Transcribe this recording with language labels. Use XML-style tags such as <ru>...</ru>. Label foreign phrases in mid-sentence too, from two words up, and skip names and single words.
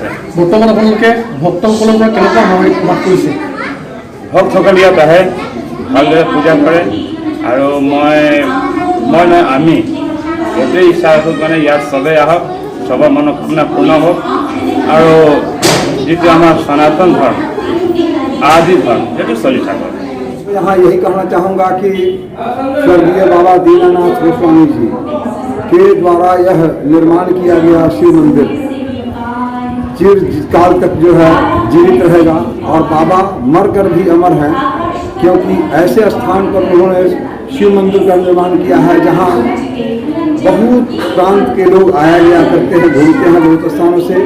<as>বৰ্তমান আপোনালোকে ভক্তসকলৰ পৰা কেনেকুৱা লাভ কৰিছে? ভক্তসকল ইয়াত আহে, ভালদৰে পূজা কৰে আৰু আমি এইটোৱে ইচ্ছা ৰাখোঁ মানে ইয়াত চবেই আহক, চবৰ মনোকামনা পূৰ্ণ হওক আৰু যিটো আমাৰ সনাতন ধৰ্ম</as> <hi>आदि धर्म ये चली था। यहाँ यही कहना चाहूँगा कि स्वर्गीय बाबा दीनानाथ गोस्वामी जी के द्वारा यह निर्माण किया गया शिव मंदिर चिरकाल तक जो है जीवित रहेगा और बाबा मरकर भी अमर हैं, क्योंकि ऐसे स्थान पर उन्होंने शिव मंदिर का निर्माण किया है जहाँ बहुत प्रांत के लोग आया गया करते हैं, घूमते हैं बहुत स्थानों से।</hi>